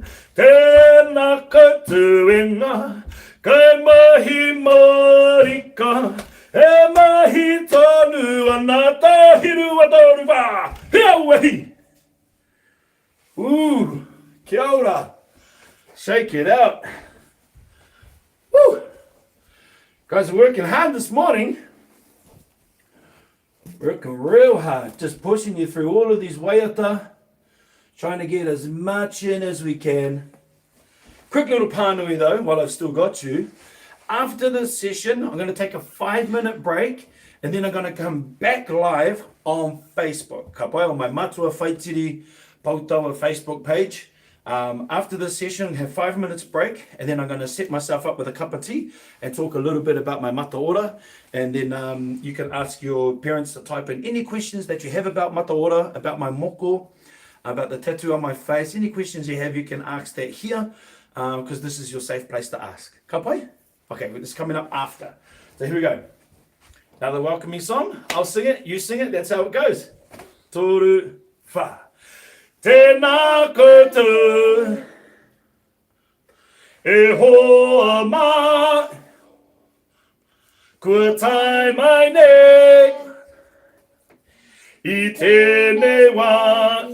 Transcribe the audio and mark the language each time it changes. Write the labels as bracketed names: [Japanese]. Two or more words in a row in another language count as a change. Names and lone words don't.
[Māori] Tēnā koutou e ngā kaimahi marika. E mahi tonu ana tahiru a toru wā. Hea wehi. Ooh, kia ora. [English] Shake it out. Woo. Guys are working hard this morning. Working real hard. Just pushing you through all of these waiata. Trying to get as much in as we can. Quick little pānui though, while I've still got you. After this session, I'm going to take a 5-minute break. And then I'm going to come back live on Facebook. [Māori] Ka pai, [English] on my Matua Whaitiri Pautawa Facebook page. After this session, I'm going to have 5 minutes break. And then I'm going to set myself up with a cup of tea. And talk a little bit about my mataora. And then you can ask your parents to type in any questions that you have about mataora, about my moko, about the tattoo on my face. Any questions you have, you can ask that here, because this is your safe place to ask. [Māori] Ka pai? [English] Okay, it's coming up after. So here we go. Another welcoming song. I'll sing it, you sing it, that's how it goes. [Māori] Toru wha. Tēnā koutou e hoa mā. Kua tai mai nei I tēnei wā.